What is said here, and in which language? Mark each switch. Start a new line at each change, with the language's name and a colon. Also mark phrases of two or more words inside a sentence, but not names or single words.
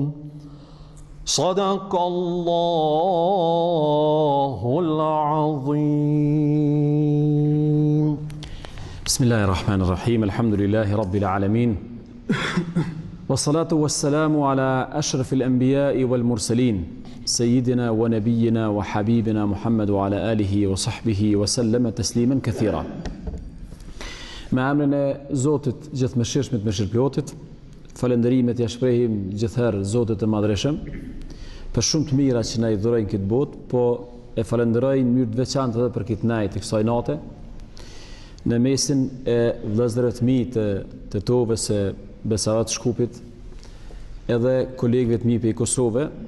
Arabic: صدق الله العظيم. بسم الله الرحمن الرحيم. الحمد لله رب العالمين، والصلاة والسلام على أشرف الأنبياء والمرسلين سيدنا ونبينا وحبيبنا محمد وعلى آله وصحبه وسلم تسليما كثيرا.
Albanian: Me emrin e Zotit gjithëmëshirshmit mëshirëplotit, falënderimet ja shprehim gjithherë Zotit të Madhreshëm për shumë të mira që na i dhurojnë këtë botë, po e falenderoj në mënyrë të veçantë edhe për këtë natë të kësaj nate, në mesin e vëllezërve të mi të Tovës së Besarat Shkupit, edhe kolegëve të mi për Kosovë.